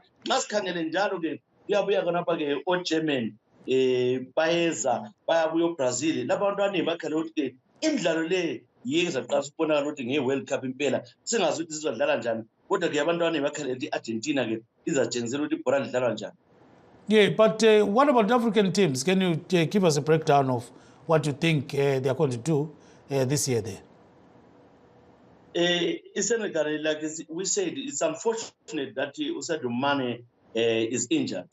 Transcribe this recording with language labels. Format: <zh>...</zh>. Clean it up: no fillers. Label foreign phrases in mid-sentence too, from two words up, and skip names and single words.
<nd>Nxa sikhangele njalo ke kuyabuya kanapha ke oGerman bayeza bayabuya eBrazil. Labantwana bakhale ukuthi imidlalo le yeza qasa ubona ukuthi ngeWorld Cup impela singazi ukuthi sizodlala njani. Kodwa ke abantwana bakhale ukuthi Argentina ke izatshengisela ukuthi ibhola lidlalwa njani.</nd> <en>Yeah, but what about African teams? Can you give us a breakdown of what you think they are going to do this year there? Senegal, like we said, it's unfortunate that Sadio Mane is injured.</en>